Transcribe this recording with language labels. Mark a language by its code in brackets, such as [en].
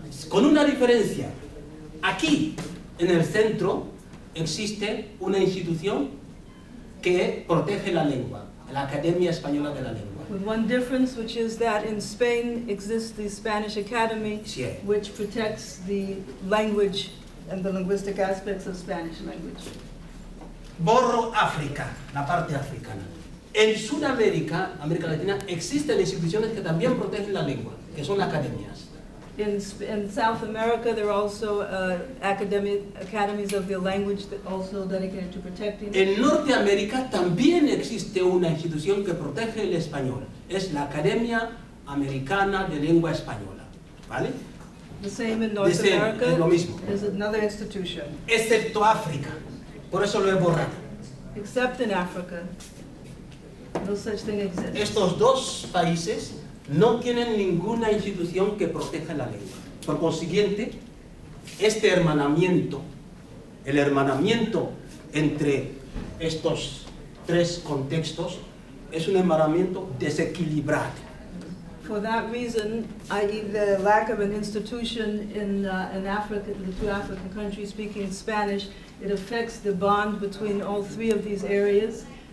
[es] Con una diferencia. Aquí, en el centro, existe una institución que protege la lengua, la Academia Española de la Lengua. [en] With one difference, which is that in Spain exists the Spanish Academy, [es] Sí. [en] which protects the language and the linguistic aspects of Spanish language. [es] Borro África, la parte africana. En Sudamérica, América Latina, existen instituciones que también protegen la lengua, que son academias. [en] In South America, there are also academies of the language that also dedicated to protecting. [es] En Norteamérica también existe una institución que protege el español. Es la Academia Americana de Lengua Española. ¿Vale? [en] The same in North America. [es] Es lo mismo. [en] Is another institution. [es] Excepto África. Por eso lo he borrado. [en] Except in Africa. No such thing exists. [es] Estos 2 países no tienen ninguna institución que proteja la lengua. Por consiguiente, este hermanamiento, el hermanamiento entre estos 3 contextos, es un hermanamiento desequilibrado. [en] For that reason, i.e. the lack of an institution in Africa, the 2 African countries speaking Spanish, it affects the bond between all 3 of these areas.